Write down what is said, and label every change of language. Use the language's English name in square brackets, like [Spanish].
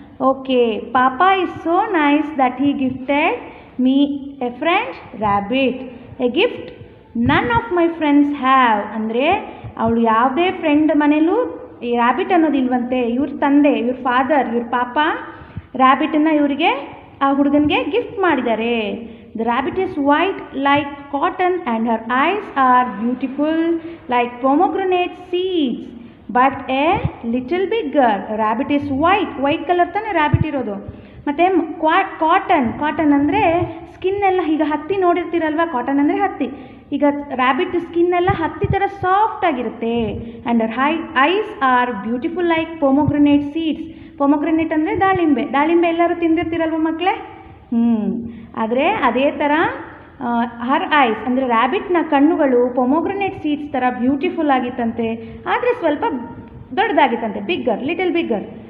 [English] Okay, papa is so nice that he gifted me a friend rabbit, a gift none of my friends have. [Kannada] ಅಂದರೆ ಅವಳು ಯಾವುದೇ friend ಮನೇಲೂ ಈ rabbit ಅನ್ನೋದಿಲ್ವಂತೆ. ಇವ್ರ ತಂದೆ, ಇವ್ರ ಫಾದರ್, ಇವ್ರ ಪಾಪ ರ್ಯಾಬಿಟನ್ನು ಇವರಿಗೆ, ಆ ಹುಡುಗನಿಗೆ ಗಿಫ್ಟ್ ಮಾಡಿದ್ದಾರೆ. [English] The rabbit is white like cotton and her eyes are beautiful like pomegranate seeds but a little bigger. Rabbit is white, white color [Kannada] ತಾನೆ [English] rabbit [Kannada] ಇರೋದು. ಮತ್ತು ಕಾಟನ್ ಅಂದರೆ ಸ್ಕಿನ್ ಎಲ್ಲ, ಈಗ ಹತ್ತಿ ನೋಡಿರ್ತೀರಲ್ವ, ಕಾಟನ್ ಅಂದರೆ ಹತ್ತಿ. ಈಗ ರ್ಯಾಬಿಟ್ ಸ್ಕಿನ್ ಎಲ್ಲ ಹತ್ತಿ ಥರ ಸಾಫ್ಟ್ ಆಗಿರುತ್ತೆ. [English] And her eyes are beautiful like pomegranate seeds. [Kannada] ಪೊಮೊಗ್ರನೇಟ್ ಅಂದರೆ ದಾಳಿಂಬೆ. ದಾಳಿಂಬೆ ಎಲ್ಲರೂ ತಿಂದಿರ್ತೀರಲ್ವ ಮಕ್ಕಳೇ? ಆದರೆ ಅದೇ ಥರ [English] her eyes [Kannada] ಅಂದರೆ ರ್ಯಾಬಿಟ್ನ ಕಣ್ಣುಗಳು ಪೊಮೊಗ್ರನೇಟ್ ಸೀಡ್ಸ್ ಥರ ಬ್ಯೂಟಿಫುಲ್ ಆಗಿತ್ತಂತೆ, ಆದರೆ ಸ್ವಲ್ಪ ದೊಡ್ಡದಾಗಿತ್ತಂತೆ, [English] Bigger, little bigger.